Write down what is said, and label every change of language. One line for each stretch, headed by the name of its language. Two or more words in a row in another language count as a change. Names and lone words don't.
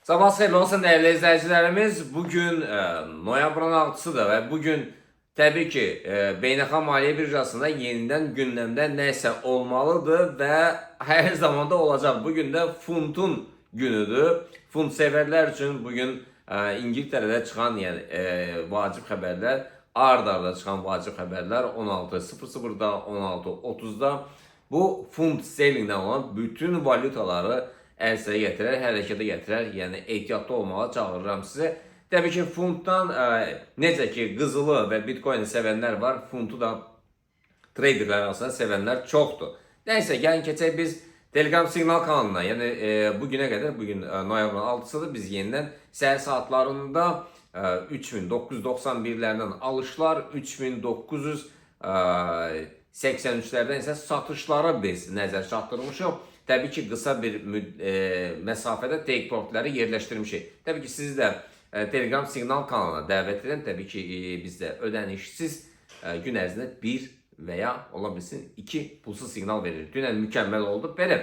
Turkish: Sabah xeyirli olsun değerli izleyicilerimiz. Bugün noyabrın 6'sıdır ve bugün tabii ki
Azerbaijani: Beynəlxalq Maliyyə Birjasında
Turkish: yeniden gündemde neyse olmalıdır ve her zaman da olacak. Bugün de funtun günüdür. Funt severler için bugün İngiltere'de çıkan yani vacib haberler, ard-arda çıxan vacib haberler 16:00'da, 16:30'da
Azerbaijani: bu funt sterlindən olan bütün valutaları ərsəyə gətirər, hərəkətə gətirər. Yəni ehtiyatlı olmağa çağırıram sizi. Təbii ki, funtdan necə ki qızılı və Bitcoin sevənlər var, funtu da traderlər arasında sevənlər çoxdur. Nəysə, gəlin keçək biz Telegram siqnal kanalına. Yəni bugünə qədər, bugün noyabrın 6'sıdır. Biz yenidən səhər saatlarında 3991'lərdən alışlar, 3983'lərdən isə satışlara biz nəzər çatdırmışıq.
Turkish: Tabii ki kısa bir mesafede
English: take profitleri
Turkish: yerleştirmişik. Tabii ki sizi de Telegram signal kanalına davet edelim. Tabii ki bizde ödenişsiz
Azerbaijani: gün ərzində
Turkish: bir veya olabilsin
Azerbaijani: 2 pulsuz signal verir.
Turkish: Dünən mükemmel oldu. Böyle.